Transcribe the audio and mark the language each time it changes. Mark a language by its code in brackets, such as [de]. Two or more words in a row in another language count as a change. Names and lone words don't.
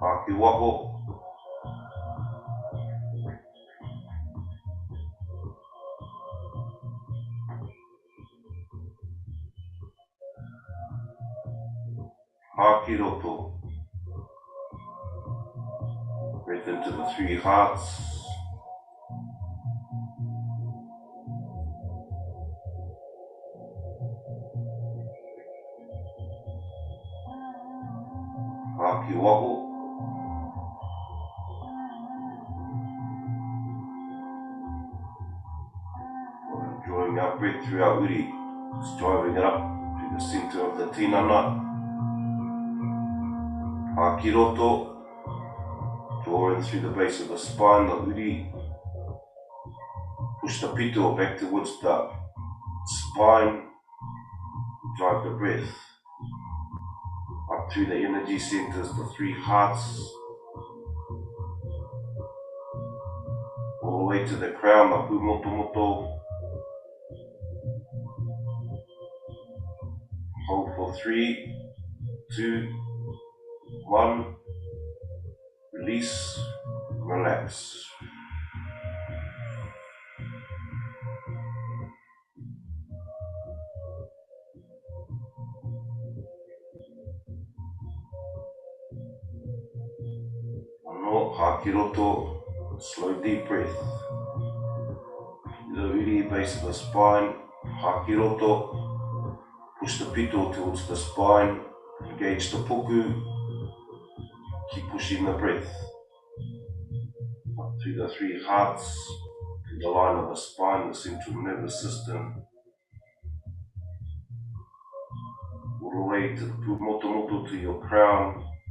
[mi] Haki waho. Haki roto. [en] Breath into the three hearts. [mi] Haki waho. [en] Drawing our breath through our uri. Just driving it up to the center of the tinana. [mi] Haki roto. [en] Drawing through the base of the spine, the uri. Push the pito back towards the spine. Drive the breath up through the energy centers, the three hearts, all the way to the crown, the pumotomoto. Hold for 3, 2, 1. Release, relax. [mi] Ano, haki roto, [en] slow deep breath. The uri base of the spine, [mi] haki roto. [en] Push the pito towards the spine, engage the puku. Keep pushing the breath up through the three hearts, to the line of the spine, the central nervous system, all the way to the pumotomoto, to your crown.